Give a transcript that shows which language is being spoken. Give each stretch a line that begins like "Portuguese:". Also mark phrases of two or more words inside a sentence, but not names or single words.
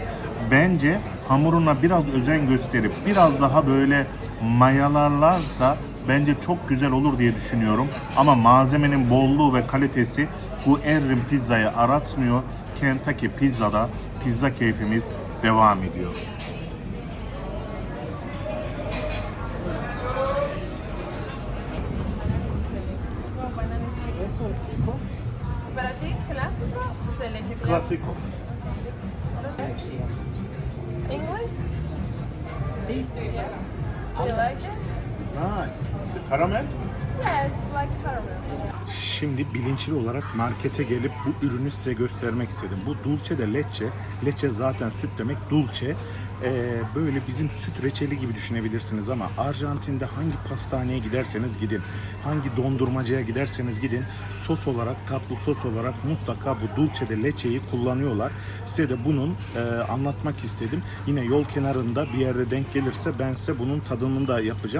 Turkish: Bence hamuruna biraz özen gösterip biraz daha böyle mayalarlarsa bence çok güzel olur diye düşünüyorum. Ama malzemenin bolluğu ve kalitesi bu Guerrin pizzayı aratmıyor. Kentucky Pizza'da pizza keyfimiz devam ediyor.
Spanish: Para ti, clásico o de leche clásico? Klasiko. English? Sí.
English: You like it? Nice. Karamel. Yes, like caramel.
Turkish: Şimdi bilinçli olarak markete gelip bu ürünü size göstermek istedim. Bu
Spanish: dulce de leche.
Turkish: Leche zaten süt demek. Dulce. Böyle bizim süt reçeli gibi düşünebilirsiniz ama Arjantin'de hangi pastaneye giderseniz gidin, hangi dondurmacıya giderseniz gidin, sos olarak, tatlı sos olarak mutlaka bu
Spanish: dulce de leche'yi
Turkish: kullanıyorlar. Size de bunun anlatmak istedim. Yine yol kenarında bir yerde denk gelirse ben size bunun tadını da yapacağım.